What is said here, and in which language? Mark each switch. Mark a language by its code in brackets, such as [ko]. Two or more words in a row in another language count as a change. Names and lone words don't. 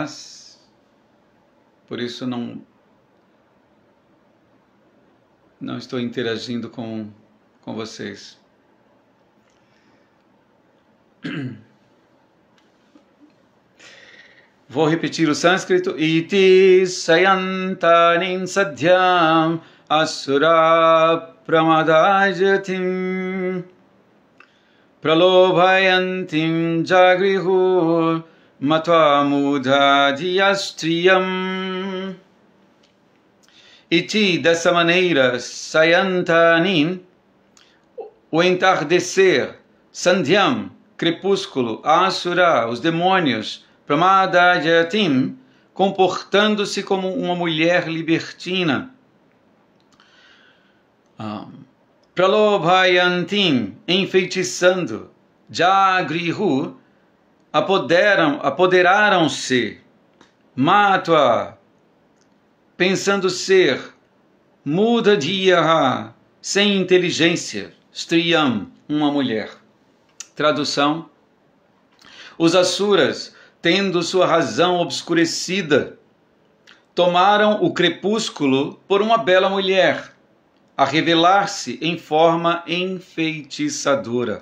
[pt] Por isso não estou interagindo com vocês. Vou repetir o sânscrito. [sa] इति सायन्तनीं सन्ध्यां असुरा प्रमदाजातिं प्रलोभयन्तीं जगृहुर् मत्वा मूढधियस्त्रियम्. Iti, [pt] dessa maneira, sayantanin, o entardecer, sandhyam, crepúsculo, asura, os demônios, pramadajatim, comportando-se como uma mulher libertina, [sa] pralobhayantim, enfeitiçando, jagrihu, [pt] apoderaram-se, matva, pensando ser, mudadiyaha, sem inteligência, striyam, uma mulher. Tradução: os asuras, tendo sua razão obscurecida, tomaram o crepúsculo por uma bela mulher, a revelar-se em forma enfeitiçadora.